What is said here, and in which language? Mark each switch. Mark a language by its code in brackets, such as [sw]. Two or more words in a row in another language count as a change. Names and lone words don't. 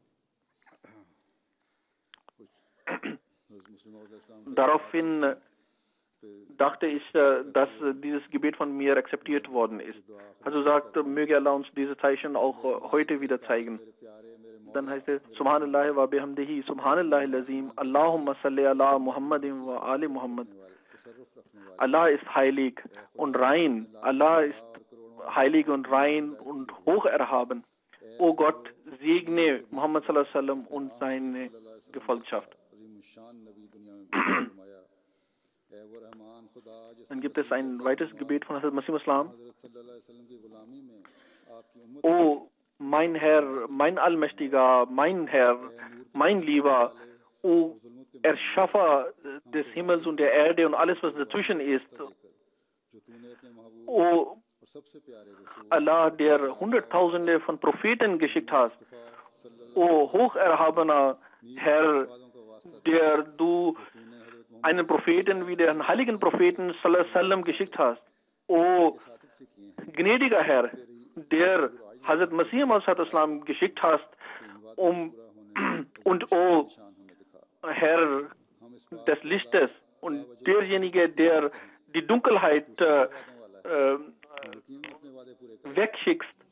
[de] Daraufhin dachte ich, dass dieses Gebet von mir akzeptiert worden ist. Also sagt, möge Allah uns diese Zeichen auch heute wieder zeigen. Dann heißt es, [ar] سبحان الله وبحمده، سبحان الله لازم، اللهم صل على محمد وآل محمد. [de] Allah ist heilig und rein. Allah ist heilig und rein und hoch erhaben. O Gott, segne Muhammad [ar] صلى الله عليه وسلم [de] und seine Gefolgschaft. Dann gibt es ein weiteres Gebet von Hazrat Masih Islam. O mein Herr, mein Allmächtiger, mein Herr, mein Lieber, O Erschaffer des Himmels und der Erde und alles, was dazwischen ist. O Allah, der Hunderttausende von Propheten geschickt hast. O hocherhabener Herr, der du einen Propheten wie den heiligen Propheten [ar] صلى الله عليه وسلم [de] geschickt hast. O gnädiger Herr, der Hazrat Masih Maud geschickt hast, und O Herr des Lichtes und derjenige, der die Dunkelheit wegschickst.